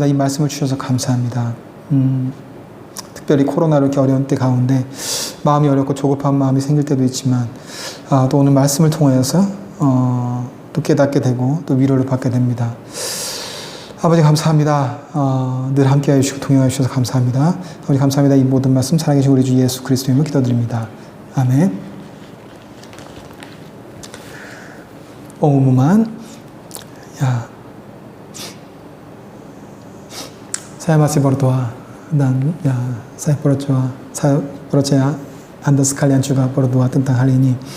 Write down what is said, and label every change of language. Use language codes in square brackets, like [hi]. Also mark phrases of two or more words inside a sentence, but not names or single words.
[ko] 이 말씀을 주셔서 감사합니다. 특별히 코로나로 이렇게 어려운 때 가운데 마음이 어렵고 조급한 마음이 생길 때도 있지만 또 오늘 말씀을 통하여서 또 깨닫게 되고 또 위로를 받게 됩니다. 아버지 감사합니다. 늘 함께해 주시고 동행해 주셔서 감사합니다. 아버지 감사합니다. 이 모든 말씀 살아계신 우리 주 예수 그리스도 이름으로 기도드립니다. 아멘. [id] pengumuman. Ya, saya masih berdoa dan ya saya percaya Anda sekalian juga berdoa tentang hal ini.